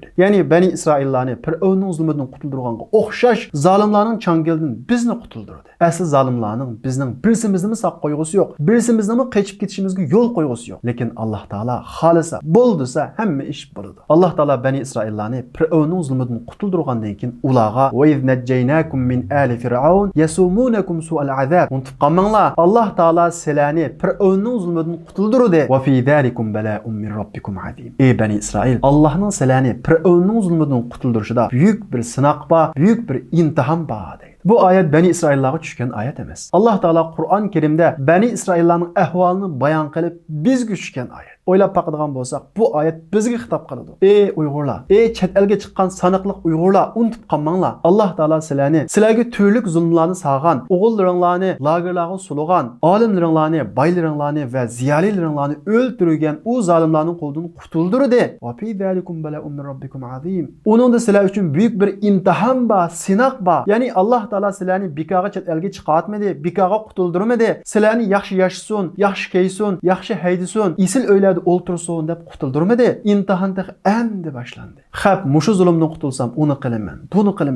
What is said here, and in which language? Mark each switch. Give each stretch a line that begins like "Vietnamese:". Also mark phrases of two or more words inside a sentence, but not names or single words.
Uzbek: Ya'ni Bani İsraillarni Fir'avnning zulmidan qutuldirganga o'xshash zolimlarning changalidan bizni qutuldirdi. Asli zolimlarning bizning birsimizni saq qo'yg'usi yo'q. Birsimizni qechib ketishimizga yo'l qo'yg'usi yo'q. Lekin Alloh taolo xolisa, bo'ldisa hamma ish bo'ladi. Alloh taolo Bani İsraillarni Fir'avnning zulmidan qutuldirgandan keyin ularga
Arabic: "وإذ نجيناكم من آل فرعون يسومونكم سوء العذاب."
Uzbek: Unutib qolmanglar. Alloh taolo sizlarni Fir'avnning zulmidan qutuldirdi.
Arabic: "وفي ذلكم بلاء من ربكم عظيم."
Uzbek: Ey Bani İsrail, Allohning sizlarni Fir'avnning zulmidan qutuldirishida buyuk bir sinoq bor, buyuk bir imtihon bor deydi. Bu ayet Bani İsraillarga tushgan ayet emas. Alloh taolo Qur'on Kerimda Bani İsraillarning ahvolini bayon qilib bizga tushgan ayet. O'ylab baqadigan bo'lsak, bu ayet bizga xitob qiladi. Ey Uyg'urlar, ey chet elga chiqqan sanoqli Uyg'urlar, unutib qolmanglar. Alloh taolo sizlarga turli zulmlarni sog'an, o'g'illaringlarni lagerlarga sulagan, olimlaringlarni, baylaringlarni va ziyolilaringlarni o'ldirgan u zolimlarning qo'lidan qutuldirdi.
Arabic: وفي ذلكم بلاء من ربكم عظيم.
Uzbek: Uningda sizlar uchun buyuk bir imtihon bor, sinoq bor. Ya'ni Alloh taolo sizlarni bikaga chet elga chiqartmadi, bikaga qutuldirmadi. Sizlarni yaxshi yashasin, yaxshi kaysin, yaxshi haydisin, isil o'yladi o'ltirsin deb qutuldirmadi. İmtihon endi boshlandi. Xap, mushu zulmdan qutulsam, uni qilaman, buni qilaman.